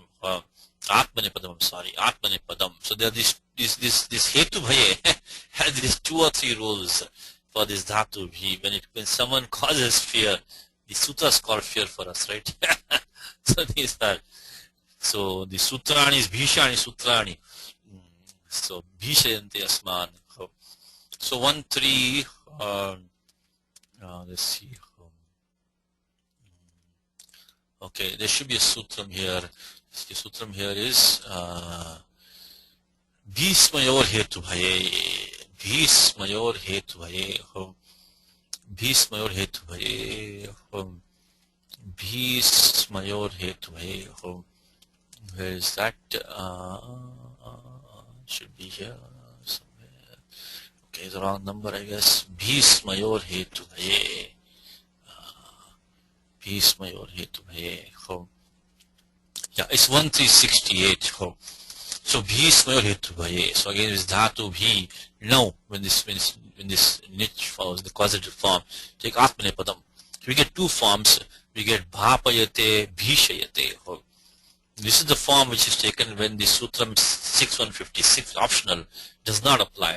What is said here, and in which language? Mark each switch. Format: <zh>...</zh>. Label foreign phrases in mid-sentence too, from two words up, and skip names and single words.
<en>Atmanepadam, I'm sorry, atmanepadam. So there are this</en> <sa>hetu bhaye</sa> <en>has these 2 or 3 rules for this</en> <sa>dhatu bhi.</sa> <en>When someone causes fear, the sutras call fear for us, right? So these are, so the sutrani is</en> <sa>bhishani sutrani.</sa> <en>So</en> <sa>bhishayante asman.</sa> <en>So 13 let's see. Okay, there should be a sutram here. The sutram here is</en> <sa>Bhismayor hetu bhaye. Bhismayor hetu bhaye. Bhismayor hetu bhaye. Bhismayor hetu bhaye.</sa> <en>Where is that? Should be here somewhere. Okay, it's the wrong number, I guess.</en> <sa>Bhismayor hetu bhaye. Bhismayor hetu bhaye.</sa> <en>Yeah, it's 1368. So</en> <sa>bhismayor hetu bhaye.</sa> <en>So again, it's</en> <sa>dhatu bhi.</sa> <en>Now, when this niche follows the causative form, take atmanepadam. So we get 2 forms. We get</en> <sa>bhapayate, bhishayate.</sa> <en>This is the form which is taken when the Sutram 6156 optional does not apply.</en>